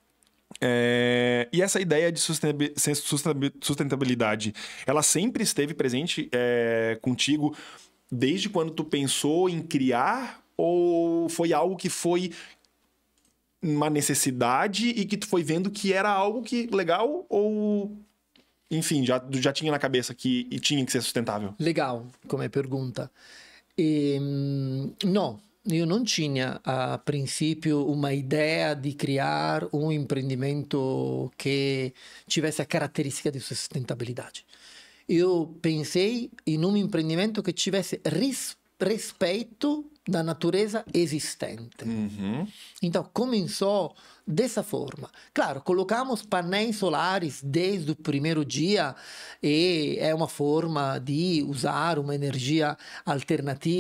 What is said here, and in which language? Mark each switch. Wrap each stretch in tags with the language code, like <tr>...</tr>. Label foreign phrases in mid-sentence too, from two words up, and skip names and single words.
<pt>E essa ideia de sustentabilidade, ela sempre esteve presente contigo desde quando tu pensou em criar, ou foi algo que foi uma necessidade e que tu foi vendo que era algo que legal, ou enfim, já tinha na cabeça que tinha que ser sustentável?</pt> <it>Legal, come pergunta. No, io non</it> <pt>tinha a princípio uma ideia</pt> <it>di creare un empreendimento che</it> <pt>tivesse a</pt> <it>caratteristica di sustentabilidade. Io pensei in un empreendimento che tivesse rispetto</it> <pt>da natureza existente. Uhum. Então, começou dessa forma. Claro, colocamos painéis solares desde o primeiro dia e é uma forma de usar uma energia alternativa.</pt>